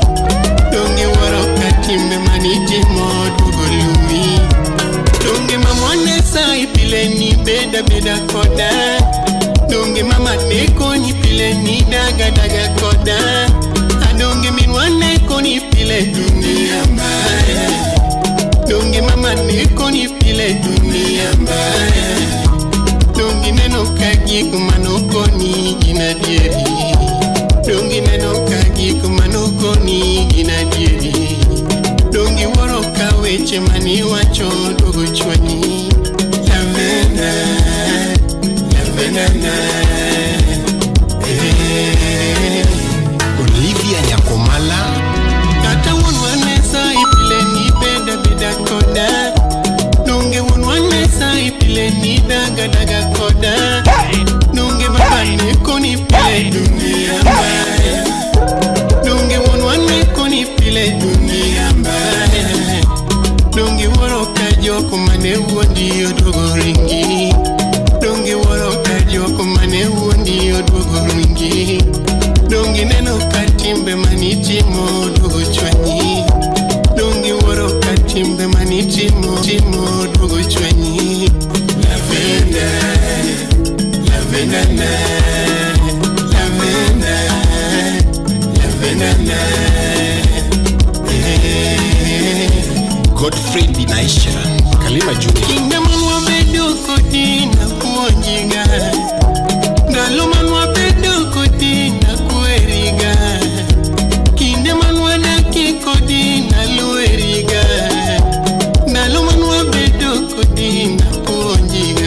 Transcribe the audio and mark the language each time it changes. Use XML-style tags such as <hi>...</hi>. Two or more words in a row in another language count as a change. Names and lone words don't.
<luo>Donge waro katimbe manitimo dugolui. Donge mamone sai pile ni beda beda koda. Donge mama neko ni pile ni daga daga koda. Donge minwane koni pile</luo> <sw>dunia mbaya.</sw> <luo>Donge mama neko ni pile</luo> <sw>dunia mbaya.</sw> <luo>Dongi neno kagik manoko ni ginadieri. Dongi neno kagik manoko ni ginadieri. Dongi waro kaweche mani wacho dogo chwanyi. Lavenda, lavenda na. Olivia Nyakomala. Kata wonwane sai pile ni beda beda koda. Donge wonwane sai pile ni daga daga koda. Donge baba ne koni pile</luo> <sw>dunia mbaya.</sw> <luo>Donge wonwane koni pile</luo> <sw>dunia mbaya.</sw> <luo>Donge waro kajoko mane wondi odogo ringi. Donge waro kajoko mane wondi odogo ringi. Donge neno katimbe manitimo odogo chwanyi. Donge waro katimbe manitimo timo odogo chwanyi. Lavenda, lavenda na, lavenda, lavenda na. Godfrey Binaisha. Kalima Junior. Kinda manwa bedo kodi na kuonjiga. Ndalo manwa bedo kodi na kueriga. Kinda manwa daki kodi na lueriga. Ndalo manwa bedo kodi na kuonjiga.</luo>